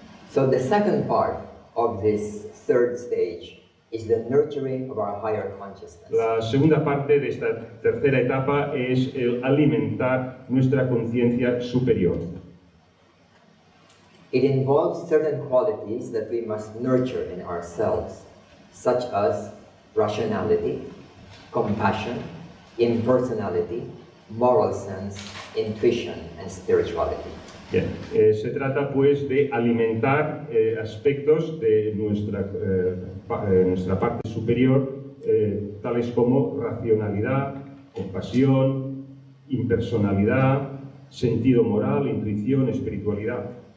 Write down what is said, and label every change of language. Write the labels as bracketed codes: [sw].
[en] So the second part of this third stage is the nurturing of our higher consciousness. [es] La segunda parte de esta tercera etapa es el alimentar nuestra conciencia superior. [en] It involves certain qualities that we must nurture in ourselves, such as rationality, compassion, impersonality, moral sense, intuition, and spirituality. [es] Bien, se trata pues de alimentar aspectos de nuestra parte superior, tales como racionalidad, compasión, impersonalidad, sentido moral, intuición, espiritualidad.